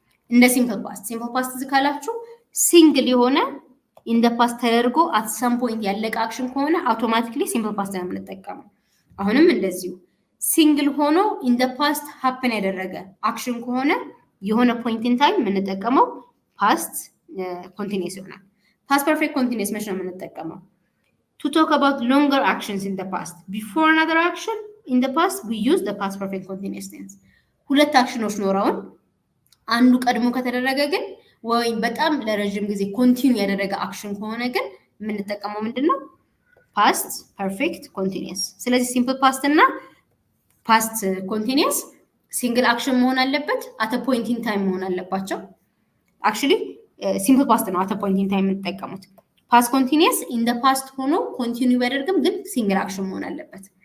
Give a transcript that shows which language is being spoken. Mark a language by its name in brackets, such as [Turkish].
[Amharic] እንደ ሲምፕል ፓስት ካላችሁ ሲንግል የሆነ [English] in the past [Amharic] ተደርጎ [English] at some point [Amharic] ያለቀ አክሽን ከሆነ አውቶማቲክሊ ሲምፕል ፓስት ነው የምንጠቀመው። አሁንም እንደዚሁ ሲንግል ሆኖ in the past happen ያደረገ አክሽን ከሆነ የሆነ ፖይንት ኢን ታይም የምንጠቀመው ፓስት ኮንቲኒየስ ይሆናል። ፓስት ፐርፌክት ኮንቲኒየስ መቼ ነው የምንጠቀመው? [English] to talk about longer actions in the past before another action in the past we use the past perfect continuous tense። [Amharic] ሁለት አክሽኖች ኖረውን አንዱ ቀድሞ ከተደረገ ግን ወይም በጣም ለረጅም ጊዜ ኮንቲኒው ያደረገ አክሽን ከሆነ ግን የምንጠቀመው ምንድነው? ፓስት ፐርፌክት ኮንቲኒየስ። ስለዚህ ሲምፕል ፓስት እና ፓስት ኮንቲኒየስ ሲንግል አክሽን መሆን አለበት፣ [English] አት ፖይንት ኢን ታይም [Amharic] መሆን አለባቸው። አክቹሊ ሲምፕል ፓስት ነው አት ፖይንት ኢን ታይም የምንጠቀሙት። ፓስት ኮንቲኒየስ [English] ኢን ዘ ፓስት [Amharic] ሆኖ ኮንቲኒው ቢያደርግም ግን ሲንግል አክሽን መሆን አለበት።